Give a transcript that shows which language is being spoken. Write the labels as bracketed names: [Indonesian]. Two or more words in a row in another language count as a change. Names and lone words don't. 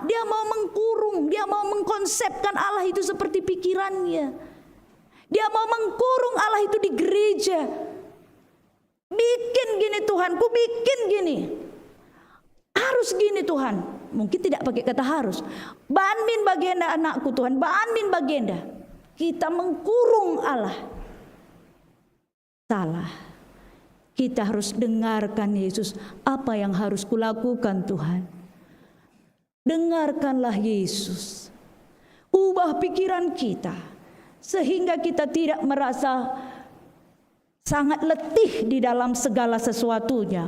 [Indonesian] Dia mau mengkurung. Dia mau mengkonsepkan Allah itu seperti pikirannya. Dia mau mengkurung Allah itu di gereja. Bikin gini Tuhan, ku bikin gini. Harus gini Tuhan. Mungkin tidak pakai kata harus. [Batak Karo] Banmin bagenda anakku Tuhan, banmin bagenda. [Indonesian] Kita mengkurung Allah. Salah. Kita harus dengarkan Yesus. Apa yang harus kulakukan Tuhan? Dengarkanlah Yesus. Ubah pikiran kita. Sehingga kita tidak merasa sangat letih di dalam segala sesuatunya.